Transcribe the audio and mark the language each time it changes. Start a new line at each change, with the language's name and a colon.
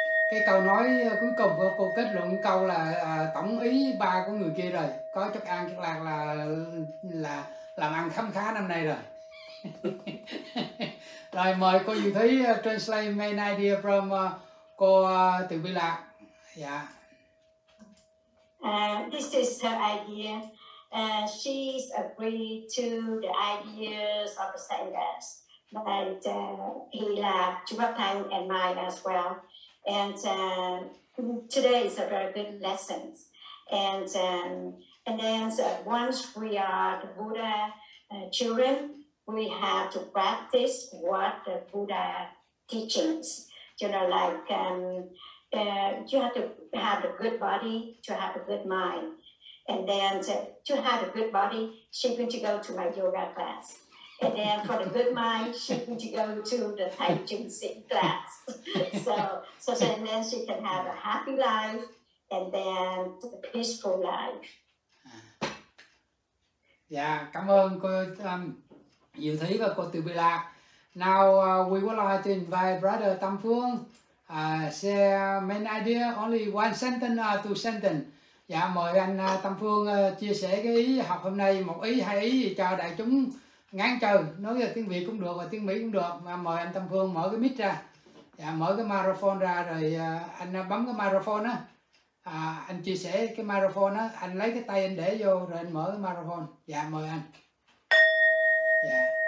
Vietnamese: Cái câu nói cuối cùng của cô kết luận câu là tổng ý ba của người kia rồi, có chất an chất lạc là làm ăn khấm khá năm nay rồi. Rồi mời cô Diệu Thúy
English: translate main idea from
Vietnamese: cô Từ Bi Lạc. Dạ.
English: This is her idea. She's agreed to the ideas of the saints, but Hila, Chubatan, and mine as well. And today is a very good lesson. And then once we are the Buddha children, we have to practice what the Buddha teachings. You know, like you have to have a good body to have a good mind. And then to have a good body, she's going to go to my yoga class. And then for the good mind, she's going to go to the Trừng Sỹ class. so then she can have a happy life and then a peaceful life.
Vietnamese: Dạ, cảm ơn cô Diệu Thúy và cô Từ Bi Lạc.
English: Now we would like to invite Brother Tam Phương share main idea, only one sentence or two sentence.
Vietnamese: Dạ, mời anh Tam Phương chia sẻ cái ý học hôm nay, một ý, hai ý gì cho đại chúng ngán chơi, nói là tiếng Việt cũng được và tiếng Mỹ cũng được. Mà mời anh Tam Phương mở cái mic ra, dạ, mở cái microphone ra rồi anh bấm cái microphone á, anh chia sẻ cái microphone á, anh lấy cái tay anh để vô rồi anh mở cái microphone. Dạ, mời anh. Dạ.